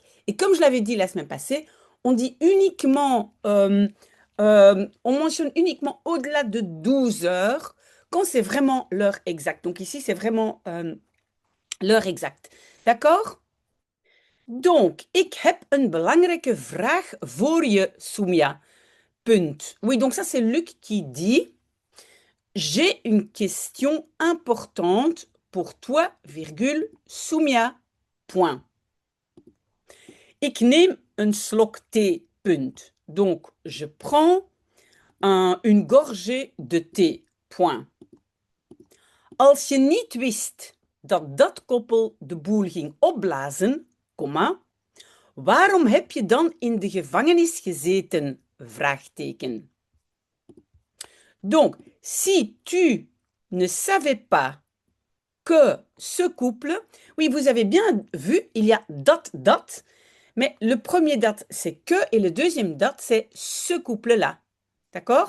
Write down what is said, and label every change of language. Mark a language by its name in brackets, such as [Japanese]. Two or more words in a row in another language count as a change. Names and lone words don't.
[French] Et comme je l'avais dit la semaine passée, on dit uniquement, on mentionne uniquement au-delà de 12 heures quand c'est vraiment l'heure exacte. Donc ici, c'est vraiment l'heure exacte. D'accord? Donc, [Dutch] ik heb een belangrijke vraag voor je, Soumia. Punt. [French] Oui, donc ça, c'est Luc qui dit. J'ai une question importante pour toi, virgule, Soumia. Point. [Dutch] Ik neem een slok thee. Punt. [French] Donc, je prends une gorgée de thé. Point. [Dutch] Als je niet wist dat dat koppel de boel ging opblazen, comma, waarom heb je dan in de gevangenis gezeten? Vraagteken. [French] Donc, si tu ne savais pas que ce couple, oui, vous avez bien vu, il y a [English] dot dot, [French] mais le premier dot c'est que et le deuxième dot c'est ce couple-là. D'accord?